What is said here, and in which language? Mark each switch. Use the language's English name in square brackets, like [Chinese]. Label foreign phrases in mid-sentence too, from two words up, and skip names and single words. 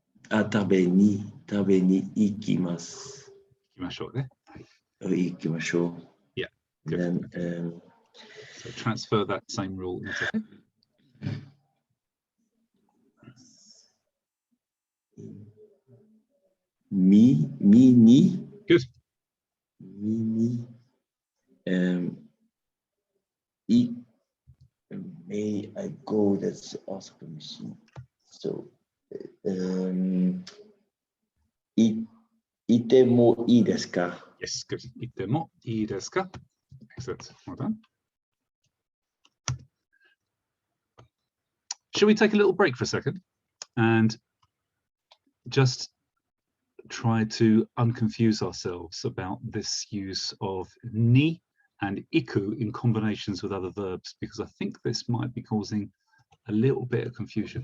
[Japanese] Tabe ni ikimasu. Ikimashou there. Ikimashou. [English] Yeah. And Good. then So transfer that same rule into [Japanese] ni. [English] Good. Ni. May I go? That's also permission. So, [Japanese] ite mo ii desu ka? Yes, good. Ite mo ii desu ka? [English] Excellent. Well done. Shall we take a little break for a second and just try to unconfuse ourselves about this use of ni and iku in combinations with other verbs, because I think this might be causing a little bit of confusion.